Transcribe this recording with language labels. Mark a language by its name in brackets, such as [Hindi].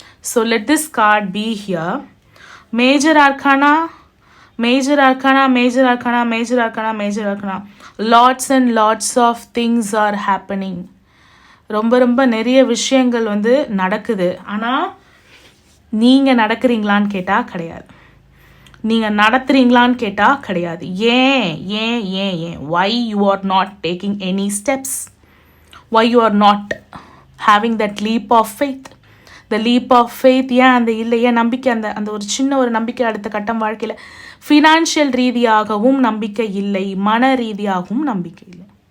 [English] So let this card be here. Major arcana, major arcana, major arcana, major arcana, major arcana. Lots and lots of things are happening. [Tamil] ரொம்ப ரொம்ப நிறைய விஷயங்கள் வந்து நடக்குது. ஆனால் நீங்கள் நடக்கிறீங்களான்னு கேட்டால் கிடையாது. நீங்கள் நடத்துகிறீங்களான்னு கேட்டால் கிடையாது. ஏன் ஏன் ஏன் ஏன் [English] why you are not taking any steps? why you are not having that leap of faith? the leap of faith [Tamil] ஏன் அந்த இல்லை, ஏன் நம்பிக்கை, அந்த அந்த ஒரு சின்ன ஒரு நம்பிக்கை அடுத்த கட்டம் வாழ்க்கையில். ஃபினான்ஷியல் ரீதியாகவும் நம்பிக்கை இல்லை, மன ரீதியாகவும் நம்பிக்கை இல்லை.